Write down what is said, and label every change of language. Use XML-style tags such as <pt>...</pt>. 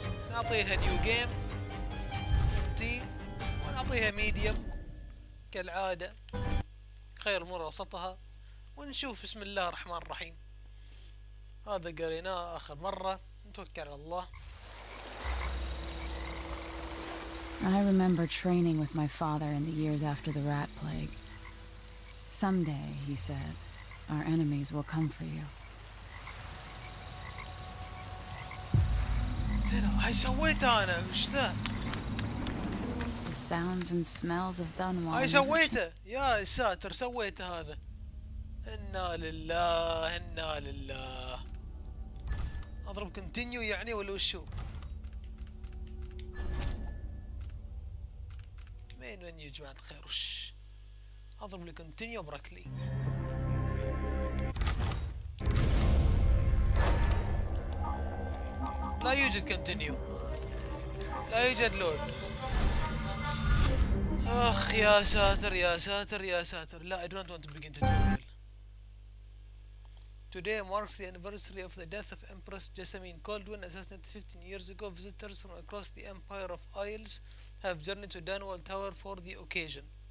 <ar>نعطيها نيو جيم تيم ونعطيها ميديوم كالعادة، خير الأمور وسطها، ونشوف. بسم الله الرحمن الرحيم. هذا قريناه آخر مرة، نتوكل على الله.</ar> <en>I remember training with my father in the years after the rat plague. Someday, he said, our enemies will come for you.</en> <ar>هاي سويته أنا، وش ذا؟</ar> <en>The sounds and smells of Dunwall.</en> <ar>هاي سويته، يا ساتر سويته هذا. إنا لله إنا لله. أضرب كونتينيو يعني ولا وشو؟ وين يا جماعة الخير؟ وش؟ أضرب لي كونتينيو بركلي. لا يوجد كونتينيو، لا يوجد لود. أخ يا ساتر يا ساتر يا ساتر.</ar> <en>لا I don't want to begin tutorial. Today marks the anniversary of the death of Empress Jessamine Caldwin, assassinated 15 years ago. Visitors from across the Empire of Isles have journeyed to Dunwall Tower for the occasion.</en>